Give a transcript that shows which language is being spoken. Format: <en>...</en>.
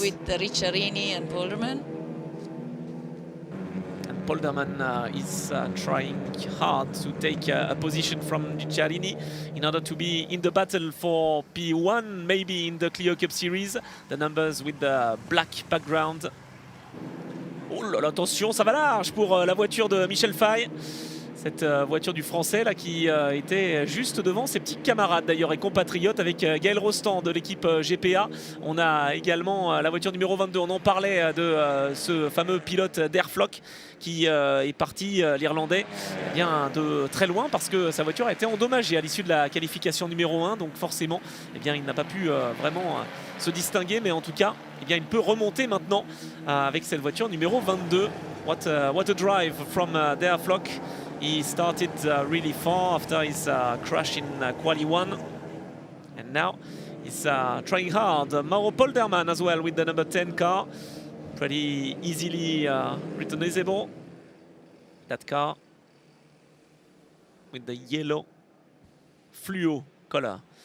<en>With Ricciarini and Polderman. And Polderman is trying hard to take a position from Ricciarini in order to be in the battle for P1, maybe in the Clio Cup Series. The numbers with the black background.</en> <fr>Oh là là, attention, ça va large pour la voiture de Michel Fay. Cette voiture du Français là qui était juste devant ses petits camarades d'ailleurs et compatriotes avec Gaël Rostand de l'équipe GPA. On a également la voiture numéro 22, on en parlait de ce fameux pilote d'Airflock qui est parti, l'Irlandais, bien de très loin parce que sa voiture a été endommagée à l'issue de la qualification numéro 1, donc forcément eh bien, il n'a pas pu vraiment se distinguer, mais en tout cas eh bien, il peut remonter maintenant avec cette voiture numéro 22.</fr> <en>What a drive from Airflock. He started really far after his crash in Quali 1. And now he's trying hard. Mauro Polderman as well with the number 10 car. Pretty easily recognizable. That car with the yellow fluo color.</en>